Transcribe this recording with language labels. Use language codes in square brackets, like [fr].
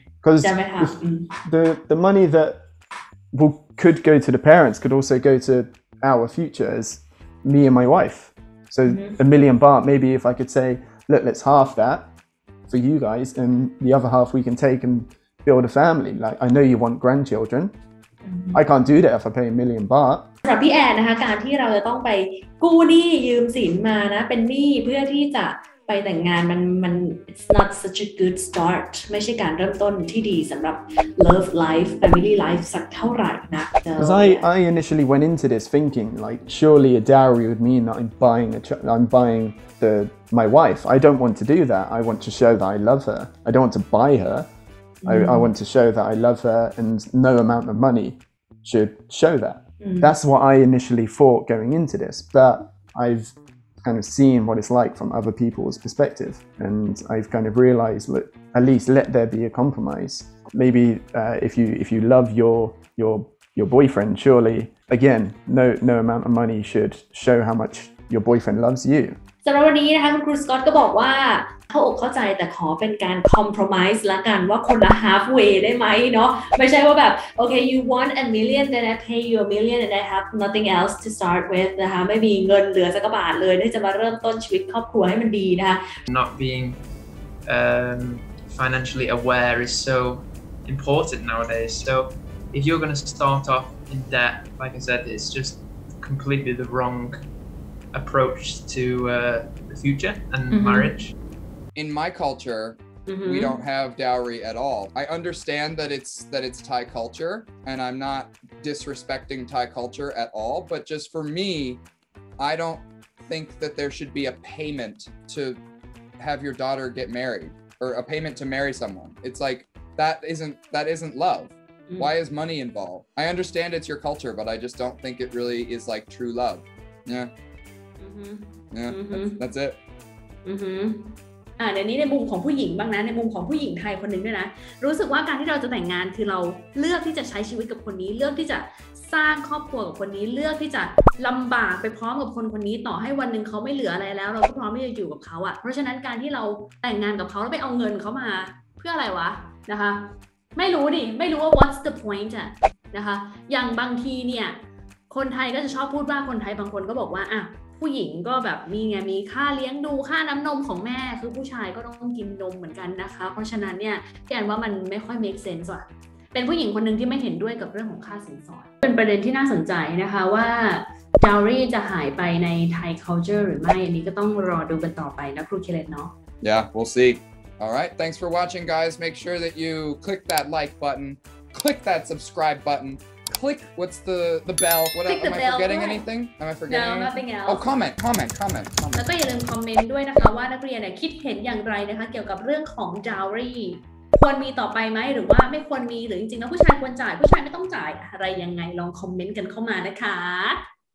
[en] Because the money that could go to the parents could also go to our future as me and my wife. So $1 million baht, maybe if I could say, look, let's half that for you guys, and the other half we can take and build a family. Like, I know you want grandchildren. I can't do that if I pay $1 million baht. [th] สำหรับพี่แอนนะคะการที่เราจะต้องไปกู้หนี้ยืมสินมานะเป็นหนี้เพื่อที่จะไปแต่งงานมัน [en] it's not such a good start [th] ไม่ใช่การเริ่มต้นที่ดีสำหรับ [en] love life family life [th] สักเท่าไหร่นะ [en] Because I initially went into this thinking like surely a dowry would mean that I'm buying my wife. I don't want to do that. I want to show that I love her. I don't want to buy her. I want to show that I love her, and no amount of money should show that. That's what I initially thought going into this, but I've kind of seen what it's like from other people's perspective, and I've kind of realized that at least let there be a compromise. Maybe if you love your boyfriend, surely again no amount of money should show how much your boyfriend loves you. [th] สำหรับวันนี้นะคะคุณครูสกอตก็บอกว่าเข้าอกเข้าใจแต่ขอเป็นการ compromise ละกันว่าคนละ halfway ได้ไหมเนาะไม่ใช่ว่าแบบ [en] okay you want $1 million then I pay you $1 million and I have nothing else to start with [th] นะคะไม่มีเงินเหลือสักบาทเลยที่จะมาเริ่มต้นชีวิตครอบครัวให้มันดีนะคะ [en] Not being financially aware is so important nowadays. So if you're going to start off in debt, like I said, it's just completely the wrong approach to the future and marriage. In my culture, we don't have dowry at all. I understand that it's Thai culture, and I'm not disrespecting Thai culture at all, but just for me, I don't think that there should be a payment to have your daughter get married, or a payment to marry someone. It's like that isn't love. Why is money involved? I understand it's your culture, but I just don't think it really is like true love. Yeah. Yeah, that's it. [th] เดี๋ยวนี้ในมุมของผู้หญิงบ้างนะในมุมของผู้หญิงไทยคนหนึ่งด้วยนะรู้สึกว่าการที่เราจะแต่งงานคือเราเลือกที่จะใช้ชีวิตกับคนนี้เลือกที่จะสร้างครอบครัวกับคนนี้เลือกที่จะลำบากไปพร้อมกับคนคนนี้ต่อให้วันหนึ่งเขาไม่เหลืออะไรแล้วเราก็พร้อมที่จะอยู่กับเขาอ่ะเพราะฉะนั้นการที่เราแต่งงานกับเขาแล้วไปเอาเงินเขามาเพื่ออะไรวะนะคะไม่รู้ว่า [en] what's the point [th] อะนะคะอย่างบางทีเนี่ย คนไทยก็จะชอบพูดว่าคนไทยบางคนก็บอกว่าอ่ะผู้หญิงก็แบบมีค่าเลี้ยงดูค่าน้ำนมของแม่คือผู้ชายก็ต้องกินนมเหมือนกันนะคะเพราะฉะนั้นเนี่ยพี่แอนว่ามันไม่ค่อย [en] make sense [th] ว่ะเป็นผู้หญิงคนหนึ่งที่ไม่เห็นด้วยกับเรื่องของค่าสินสอดเป็นประเด็นที่น่าสนใจนะคะว่า dowry จะหายไปใน Thai culture หรือไม่อันนี้ก็ต้องรอดูกันต่อไปนะครูเคเลตเนาะ [en] Yeah, we'll see. All right, thanks for watching, guys. Make sure that you click that like button, click that subscribe button.Click what's the bell? What else? Am I forgetting anything? Am I forgetting anything? No, nothing else. Oh, comment. [th] แล้วก็อย่าลืมคอมเมนต์ด้วยนะคะว่านักเรียนคิดเห็นอย่างไรนะคะเกี่ยวกับเรื่องของ dowry ควรมีต่อไปไหมหรือว่าไม่ควรมีหรือจริงๆแล้วผู้ชายควรจ่ายผู้ชายไม่ต้องจ่ายอะไรยังไงลองคอมเมนต์กันเข้ามานะคะ